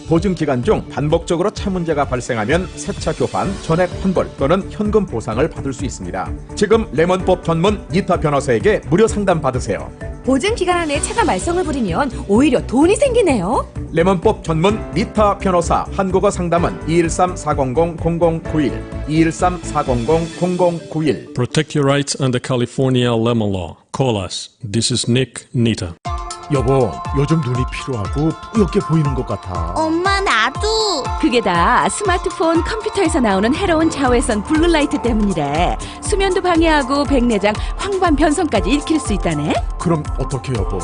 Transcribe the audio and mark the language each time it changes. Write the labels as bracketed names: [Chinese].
[Korean] 보증 기간 중 반복적으로 차 문제가 발생하면 새차 교환, 전액 환불 또는 현금 보상을 받을 수 있습니다. 지금 레몬법 전문 니타 변호사에게 무료 상담 받으세요. 보증 기간 안에 차가 말썽을 부리면 오히려 돈이 생기네요. 레몬법 전문 니타 변호사 한국어 상담은 213-400-0091 213-400-0091. [English] Protect your rights under California lemon law. Call us. This is Nick Nita. [Korean] 여보, 요즘 눈이 피로하고 뿌옇게 보이는 것 같아. 엄마, 나도. 그게 다 스마트폰, 컴퓨터에서 나오는 해로운 자외선 블루라이트 때문이래. 수면도 방해하고 백내장, 황반 변성까지 일으킬 수 있다네. 그럼 어떻게 여보?